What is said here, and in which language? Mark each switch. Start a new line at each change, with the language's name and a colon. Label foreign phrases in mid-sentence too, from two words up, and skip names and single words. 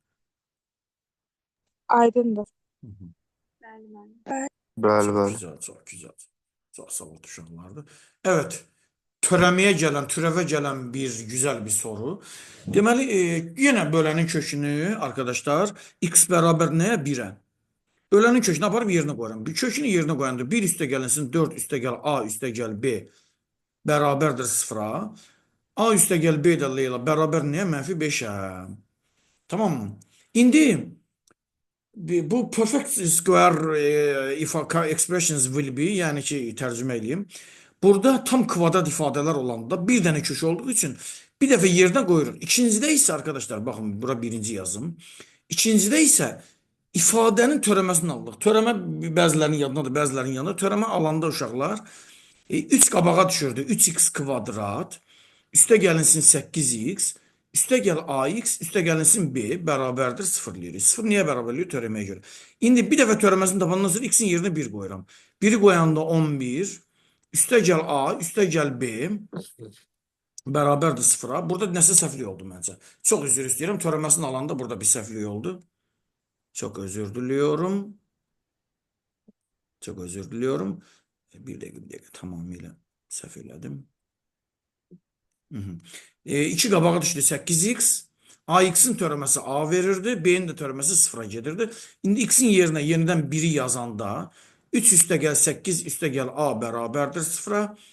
Azerbaijani: Aydındır. Hı hı. Bəli,
Turkish: Çok
Azerbaijani: bəli.
Turkish: güzel, çok güzel. Çok sağ ol uşaqlardır.
Azerbaijani: Evet, törəməyə gələn, türəvə gələn
Turkish: bir güzel bir soru.
Azerbaijani: Deməli, yenə bölənin kökünü arkadaşlar x bərabər nəyə? 1-ə. Bölənin kökünü aparıb yerinə qoyuram. Bir kökünü yerinə qoyanda 1 üstəgəlinsin 4 üstəgəl a üstəgəl b bərabərdir sıfıra. A üstəgəl b də Leyla bərabər nəyə? Mənfi 5-ə.
Turkish: Tamam mı?
Azerbaijani: İndi bu
English: perfect square if expressions will be,
Azerbaijani: yəni ki, tərcümə edeyim. Burada tam kvadrat ifadələr olanda bir dənə kök olduğu üçün bir dəfə yerinə qoyuruq. İkincidə isə arkadaşlar, baxın, bura birinci yazım. İkincidə isə ifadənin törəməsini alırıq. Törəmə bəzilərinin yadındadır, bəzilərinin yanında. Törəmə alanda uşaqlar 3 qabağa düşürdü. 3x kvadrat üstə gəlinsin 8x üstə gəl ax üstə gəlinsin b bərabərdir 0 eləyir. 0 niyə bərabər eləyir? Törəməyə görə. İndi bir dəfə törəməsini tapandan sonra x-in yerinə 1 qoyuram. 1-i qoyanda 11 üstə gəl a üstə gəl b bərabərdir 0-a. Burada nəsə səhvlik oldu məncə. Çox üzr istəyirəm. Törəməsini alanda burada bir səhvlik oldu.
Turkish: Çok özür diliyorum. Çok özür diliyorum. Bir dakika tamamıyla
Azerbaijani: səhv elədim. 2 qabağa düşdü 8x. AX-in törəməsi A verirdi. B-in də törəməsi 0-a gedirdi. İndi x-in yerinə yenidən 1-i yazanda 3 üstəgəl 8 üstəgəl A bərabərdir 0-a.